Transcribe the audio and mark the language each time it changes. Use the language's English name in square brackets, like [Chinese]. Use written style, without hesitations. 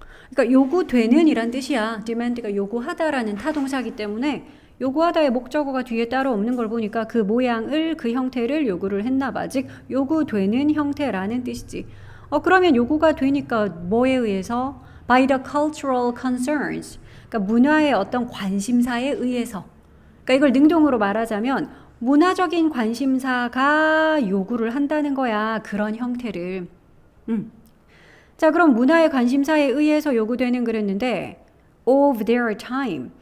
[Korean] 그러니까 요구되는 이란 뜻이야. demand가 요구하다라는 타동사기 때문에 요구하다의 목적어가 뒤에 따로 없는 걸 보니까 그 모양을 그 형태를 요구를 했나 봐. 즉 요구되는 형태라는 뜻이지. 그러면 요구가 되니까 뭐에 의해서? [English] By the cultural concerns. [Korean] 그러니까 문화의 어떤 관심사에 의해서. 그러니까 이걸 능동으로 말하자면 문화적인 관심사가 요구를 한다는 거야. 그런 형태를. 자, 그럼 문화의 관심사에 의해서 요구되는 그랬는데 [English] of their time.